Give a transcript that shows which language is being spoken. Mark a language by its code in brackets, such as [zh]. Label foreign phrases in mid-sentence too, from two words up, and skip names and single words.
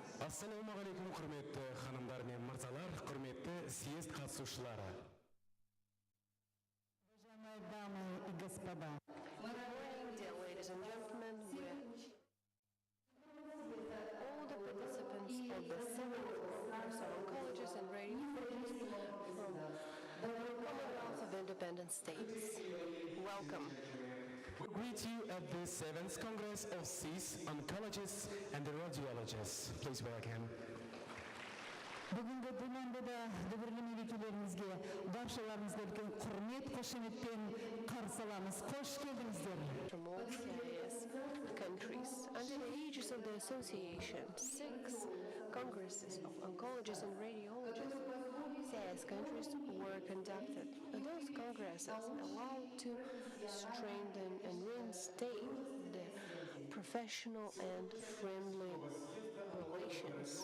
[kk] Ассалаумағалейкум, құрметті ханымдар мен мырзалар, құрметті съезд қатысушылары. [ru] Уважаемые дамы и господа. [en] Dear ladies and gentlemen, all the participants of the VII Congress of Oncologists and Radiologists from the Commonwealth of Independent States. Welcome. We greet you at the 7th Congress of CIS Oncologists and the Radiologists. Please welcome. [kk] Бүгінгі думандыда дүбірлі мерекелерімізге, баршаларыңызға үлкен құрмет, қошеметпен қарсы аламыз. Қош келдіңіздер. [en] From all CIS countries, under the aegis of the association, 6 congresses of oncologists and radiologists, CIS countries were conducted. Those congresses allowed to strengthen and reinstate the professional and friendly relations.